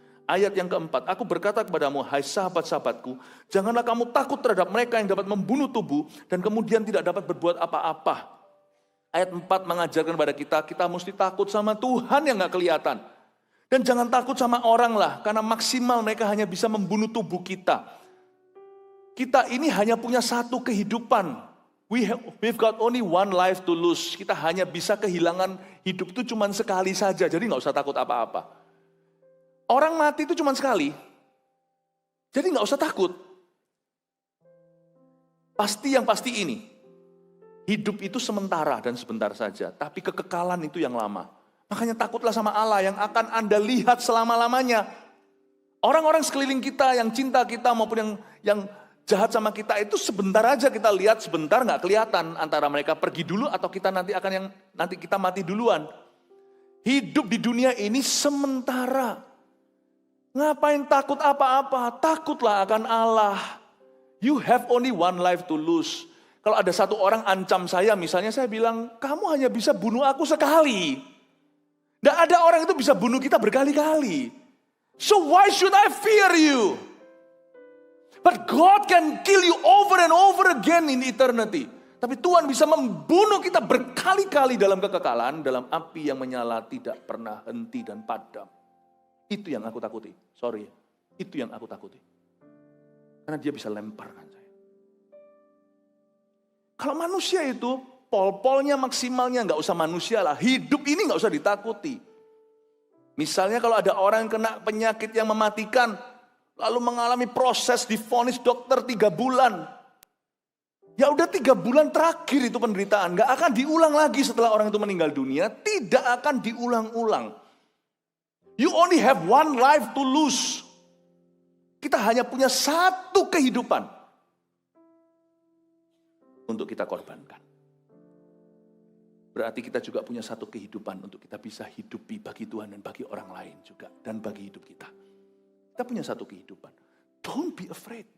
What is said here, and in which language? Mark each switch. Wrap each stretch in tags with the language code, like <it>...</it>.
<id>Ayat yang keempat, aku berkata kepadamu, hai sahabat-sahabatku, janganlah kamu takut terhadap mereka yang dapat membunuh tubuh dan kemudian tidak dapat berbuat apa-apa. Ayat 4 mengajarkan kepada kita mesti takut sama Tuhan yang gak kelihatan. Dan jangan takut sama orang lah, karena maksimal mereka hanya bisa membunuh tubuh kita. Kita ini hanya punya satu kehidupan.</id> <en>We've got only one life to lose.</en> <id>Kita hanya bisa kehilangan hidup itu cuma sekali saja, jadi gak usah takut apa-apa. Orang mati itu cuma sekali, jadi gak usah takut. Yang pasti ini, hidup itu sementara dan sebentar saja, tapi kekekalan itu yang lama. Makanya takutlah sama Allah yang akan Anda lihat selama-lamanya. Orang-orang sekeliling kita yang cinta kita maupun yang jahat sama kita itu sebentar aja kita lihat, sebentar gak kelihatan antara mereka pergi dulu atau kita nanti kita mati duluan. Hidup di dunia ini sementara. Ngapain takut apa-apa? Takutlah akan Allah.</id> <en>You have only one life to lose.</en> <id>Kalau ada satu orang ancam saya, misalnya saya bilang, kamu hanya bisa bunuh aku sekali. Tidak ada orang itu bisa bunuh kita berkali-kali.</id> <en>So why should I fear you? But God can kill you over and over again in eternity.</en> <id>Tapi Tuhan bisa membunuh kita berkali-kali dalam kekekalan, dalam api yang menyala tidak pernah henti dan padam. Itu yang aku takuti. Sorry, itu yang aku takuti. Karena dia bisa lemparkan saya. Kalau manusia itu, pol-polnya maksimalnya nggak usah manusia lah. Hidup ini nggak usah ditakuti. Misalnya kalau ada orang yang kena penyakit yang mematikan, lalu mengalami proses divonis dokter 3 bulan. Ya udah 3 bulan terakhir itu penderitaan. Nggak akan diulang lagi setelah orang itu meninggal dunia. Tidak akan diulang-ulang.</id> <en>You only have one life to lose.</en> <id>Kita hanya punya satu kehidupan untuk kita korbankan. Berarti kita juga punya satu kehidupan untuk kita bisa hidupi bagi Tuhan dan bagi orang lain juga. Dan bagi hidup kita. Kita punya satu kehidupan.</id> <en>Don't be afraid.</en>